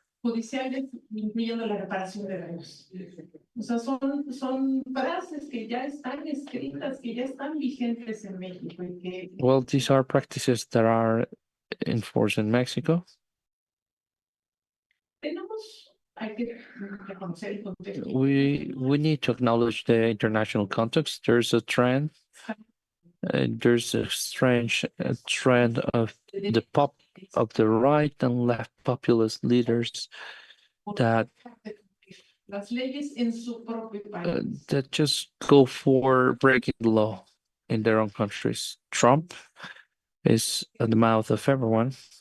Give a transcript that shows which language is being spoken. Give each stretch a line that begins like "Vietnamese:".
Spanish: Judiciales, incluyendo la reparación de daños. O sea, son frases que ya están escritas, que ya están vigentes en México y que
English: Well, these are practices that are enforced in Mexico.
Spanish: hay que reconocer el contexto.
English: We need to acknowledge the international context. There's a trend. There's a strange trend of the right and left populist leaders that
Spanish: Las leyes en su propio país.
English: that just go for breaking the law in their own countries. Trump is at the mouth of everyone.